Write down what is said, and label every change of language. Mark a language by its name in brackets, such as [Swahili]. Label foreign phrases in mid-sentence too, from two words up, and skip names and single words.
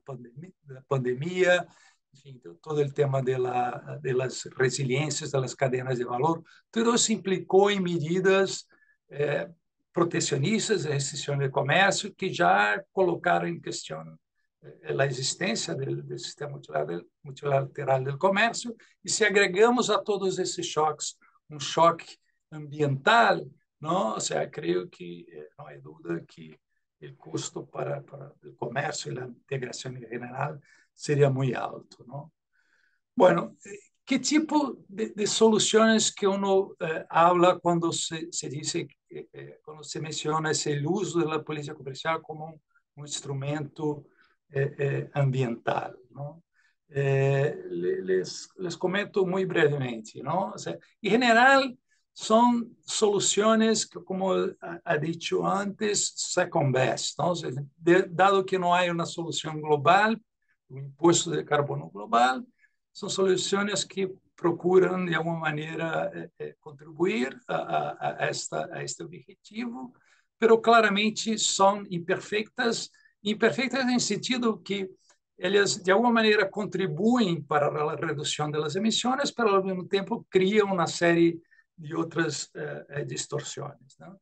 [Portuguese] pandemia, enfim, todo o tema das resiliências das cadeias de valor, tudo isso implicou em medidas protecionistas, restrição de comércio, que já colocaram em questão a existência do sistema multilateral do comércio, e se agregamos a todos esses choques um choque ambiental, não? Ou seja, creio que não há dúvida que o custo para o comércio e a integração em geral seria muito alto, não? Bueno, que tipo de soluções [Spanish] que uno habla [Portuguese] quando se diz, quando se menciona esse uso da política comercial como um instrumento ambiental, não? [Spanish] Les comento [Portuguese] muito brevemente, não? [Spanish] O sea, [Portuguese] em geral, são soluções que, [Spanish] como ha dicho antes, [English] second best, [Portuguese] não? [Spanish] O sea, [Portuguese] dado que não há uma solução global, um imposto de carbono global, são soluções que procuram, de alguma maneira, contribuir a este objetivo, mas claramente são imperfeitas, imperfeitas em sentido que elas, de alguma maneira, contribuem para a redução das emissões, mas, ao mesmo tempo, criam uma série de outras distorções, não?